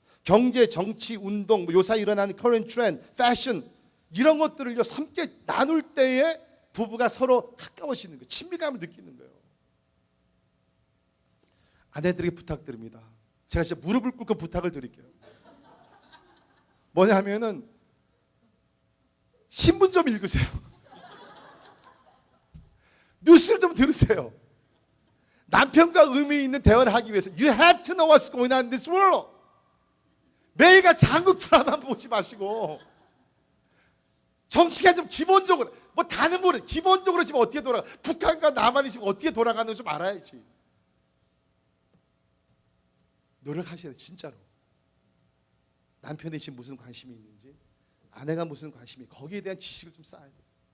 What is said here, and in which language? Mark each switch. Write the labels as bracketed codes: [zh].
[ko] 경제, 정치, 운동, 요사이 일어나는 current trend, 패션, 이런 것들을 함께 나눌 때에 부부가 서로 가까워지는 거예요. 친밀감을 느끼는 거예요. 아내들에게 부탁드립니다. 제가 진짜 무릎을 꿇고 부탁을 드릴게요. 뭐냐면은 신문 좀 읽으세요. 뉴스를 좀 들으세요. 남편과 의미 있는 대화를 하기 위해서 [en] You have to know what's going on in this world. [ko] 매일같이 한국 드라마 보지 마시고, 정치가 좀 기본적으로, 뭐 다는 모르, 기본적으로 지금 어떻게 돌아가, 북한과 남한이 지금 어떻게 돌아가는지 좀 알아야지. 노력하셔야 돼요, 진짜로. 남편이 지금 무슨 관심이 있는지, 아내가 무슨 관심이, 거기에 대한 지식을 좀 쌓아야 돼요.